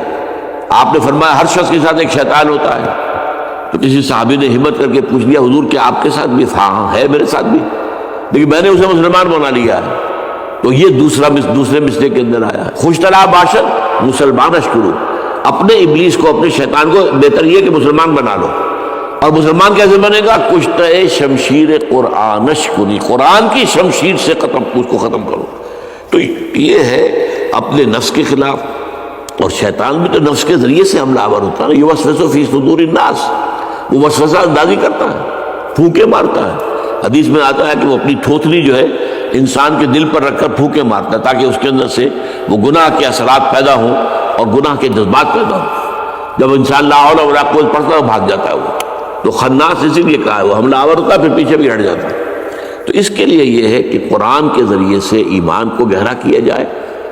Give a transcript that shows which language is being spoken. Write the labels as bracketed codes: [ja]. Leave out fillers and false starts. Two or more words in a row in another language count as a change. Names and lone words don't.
[ur] آپ نے فرمایا ہر شخص کے ساتھ ایک شیطان ہوتا ہے، تو کسی صحابی نے ہمت کر کے پوچھ لیا حضور کیا آپ کے ساتھ بھی؟ ہاں ہے میرے ساتھ بھی، لیکن میں نے اسے مسلمان بنا لیا ہے۔ تو یہ دوسرے مسئلے کے اندر آیا ہے، [fa] خوش طرح باشد مسلمان اشکرو، [ur] اپنے ابلیس کو، اپنے شیطان کو بہتر یہ کہ مسلمان بنا لو۔ اور مسلمان کیسے بنے گا؟ [fa] کشتہ شمشیر قرآنش کنی، [ur] قرآن کی شمشیر سے اس کو ختم کرو۔ تو یہ ہے اپنے نفس کے خلاف، اور شیطان بھی تو نفس کے ذریعے سے حملہ آور ہوتا ہے، [ar] یوسوس فی صدور الناس، [ur] وہ وسوسہ اندازی کرتا ہے، پھونکے مارتا ہے۔ حدیث میں آتا ہے کہ وہ اپنی تھوتنی جو ہے انسان کے دل پر رکھ کر پھونکے مارتا ہے تاکہ اس کے اندر سے وہ گناہ کے اثرات پیدا ہوں اور گناہ کے جذبات پیدا ہوں۔ جب انسان [ar] لا حول ولا قوت [ur] پڑھتا ہے بھاگ جاتا ہے وہ، تو خناس اسی لیے کہا ہے، وہ حملہ آور ہوتا ہے پھر پیچھے بھی ہٹ جاتا ہے۔ تو اس کے لیے یہ ہے کہ قرآن کے ذریعے سے ایمان کو گہرا کیا جائے،